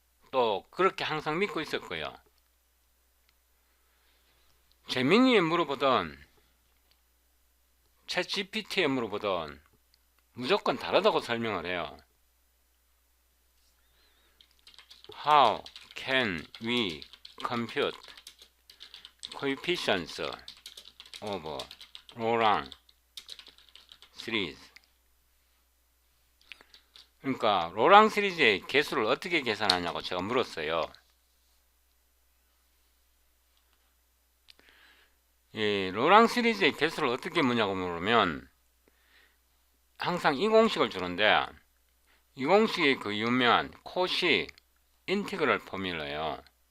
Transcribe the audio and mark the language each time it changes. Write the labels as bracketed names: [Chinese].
[Korean] 또 그렇게 항상 믿고 있었고요. 제미니에 물어보던 챗 GPT에 물어보던 무조건 다르다고 설명을 해요. [English] How can we compute coefficients of Laurent series? [Korean] 그러니까 로랑 시리즈의 개수를 어떻게 계산하냐고 제가 물었어요. 이 로랑 시리즈의 개수를 어떻게 묻냐고 물으면 항상 이 공식을 주는데, 이 공식이 그 유명한 코시 인티그럴 포뮬러예요.